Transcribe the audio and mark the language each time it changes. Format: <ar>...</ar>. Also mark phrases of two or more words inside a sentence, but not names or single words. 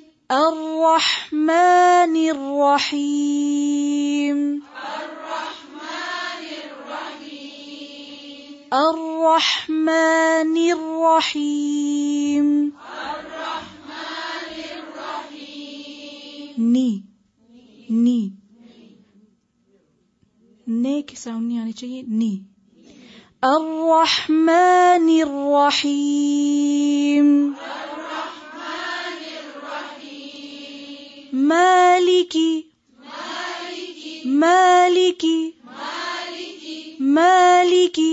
<ar>الرحمن الرحيم الرحمن الرحيم الرحمن الرحيم الرحمن الرحيم</ar> <ur>نی نی نے کی ساؤنڈ نہیں آنی چاہیے نی الرحمن الرحيم</ur> <ar>الرحمن الرحيم مالكي مالكي مالكي مالكي مالكي</ar>